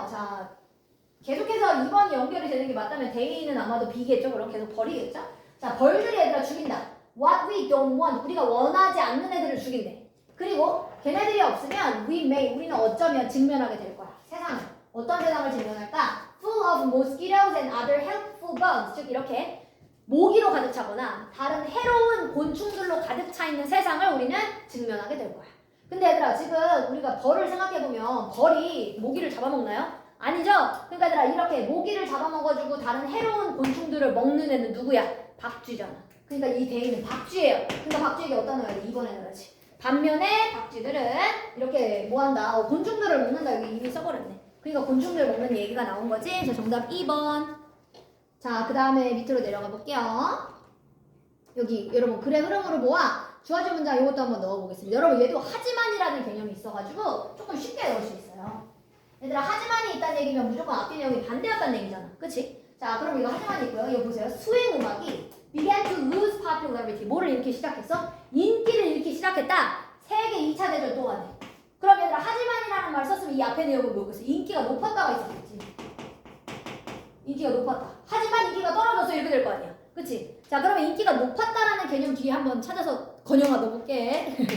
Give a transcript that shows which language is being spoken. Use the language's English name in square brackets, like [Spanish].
[Korean] 자, 계속해서 2번이 연결이 되는 게 맞다면 대의는 아마도 B겠죠? 그럼 계속 벌이겠죠? 자, 벌들이 얘들아 죽인다. [English] What we don't want, [Korean] 우리가 원하지 않는 애들을 죽인대. 그리고 걔네들이 없으면 우리는 어쩌면 직면하게 될 거야. 세상을. 어떤 세상을 직면할까? [English] Full of mosquitoes and other helpful bugs. [Korean] 즉 이렇게 모기로 가득 차거나 다른 해로운 곤충들로 가득 차 있는 세상을 우리는 직면하게 될 거야. 근데 얘들아 지금 우리가 벌을 생각해보면 벌이 모기를 잡아먹나요? 아니죠? 그러니까 얘들아 이렇게 모기를 잡아먹어주고 다른 해로운 곤충들을 먹는 애는 누구야? 박쥐잖아. 그러니까 이 대의는 박쥐예요. 그러니까 박쥐에게 어디다 넣어야 돼? 2번에 넣어야지. 반면에 박쥐들은 이렇게 뭐한다? 곤충들을 먹는다. 여기 이미 써버렸네. 그러니까 곤충들 먹는 얘기가 나온 거지. 그래서 정답 2번. 자, 그 다음에 밑으로 내려가 볼게요. 여기 여러분 글의 흐름으로 모아 주어진 문장 이것도 한번 넣어보겠습니다. 여러분 얘도 하지만이라는 개념이 있어가지고 조금 쉽게 넣을 수 있어요. 얘들아 하지만이 있다는 얘기면 무조건 앞뒤 내용이 반대였다는 얘기잖아. 그치? 자, 그럼 이거 하지만이 있고요. 이거 보세요. 스윙 음악이 [English] began to lose popularity. [Korean] 뭐를 잃기 시작했어? 인기를 잃기 시작했다. 세계 2차 대전 동안에. 그럼 얘들아 하지만이라는 말 썼으면 이 앞에 내용은 뭐겠어? 인기가 높았다가 있었겠지. 인기가 높았다. 하지만 인기가 떨어져서 이렇게 될 거 아니야. 그치? 자, 그러면 인기가 높았다라는 개념 뒤에 한번 찾아서 건영아 넣어볼게.